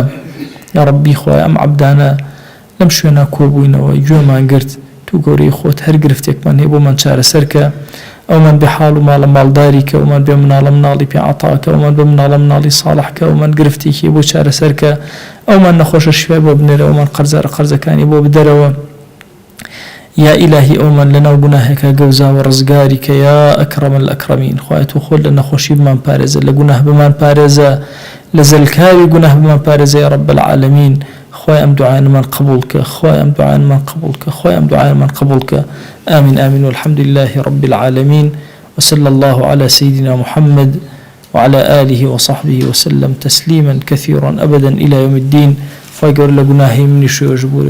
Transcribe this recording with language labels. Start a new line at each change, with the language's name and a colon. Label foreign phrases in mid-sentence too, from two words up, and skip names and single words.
Central Kurdish: یا ربی خۆی ئەم عەبدانە لەم شوێنە کۆبووینەوە گوێمان گرت، تو گەورەی خۆت هەر گرفتێکمان هەیە بۆمان چارەسەرکە، ئەومان بێ حاڵ و ماڵە ماڵداریکە، ئەومان بێ مناڵە مناڵی پێ عەتاکە، ئەومان بێ مناڵە مناڵی ساڵحکە، ئەومان گرفتێکی بۆ چارەسەرکە، ئەومان نەخۆشە شوێ بۆ بنێرە، ئەومان قەرزارە قەرزەکانی بۆ بدەرەوە، یا ئیلاهی ئەومان لەناو گوناهێکە گەوزاوە ڕزگاریکە
Arabic: یا ئەکرەم الئەکرەمین.
Central Kurdish: خوایە تو خۆت لە نەخۆشی بمان پارێزە، لە گوناه بمان پارێزە، لە زەلکاوی گوناه بمان پارێزە
Arabic: یا رب العالمین.
Central Kurdish: خوای ئەم دوعاەمان قبولکە، خوای ئەم دوعاەمان قبولکە، خوای ئەم دوعاەمان قبولکە.
Arabic: آمین آمین والحمد لله رب العالمين وصلى الله على سيدنا محمد وعلى آله وصحبه وسلم تسليما كثيرا أبدا إلى يوم الدين. فاقر لقناهي من شو يجبور